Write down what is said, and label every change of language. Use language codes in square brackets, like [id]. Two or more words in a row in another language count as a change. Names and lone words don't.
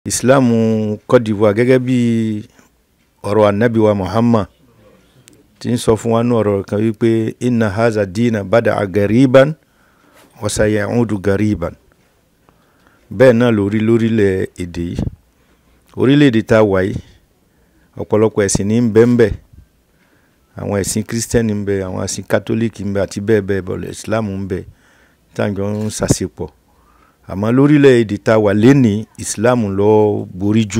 [yo] Ìsìláàmù Côte d'Ivoire gẹ́gẹ́ bí ọ̀rọ̀ ànábì wa Muhammad tí ń sọ fún wa ní ọ̀rọ̀ kan wípé [ar] إن هذا الدين بدأ غريبا وسيعود غريبا. [yo] Bẹ́ẹ̀ náà lórílẹ̀ èdè yìí, orílẹ̀-èdè tá a wà yìí, ọ̀pọ̀lọpọ̀ ẹ̀sìn ní ń bẹ ń bẹ, àwọn ẹ̀sìn kírísítẹ́nì ń bẹ, àwọn ẹ̀sìn kátólíìkì ń bẹ àti bẹ́ẹ̀ bẹ́ẹ̀ bọ̀, ìsìláàmù ń bẹ tá à ń jọ ń ṣàṣepọ̀. Àmọ́ lórílẹ̀-èdè tá a wà lénìí, ìsìláàmù ló borí jù.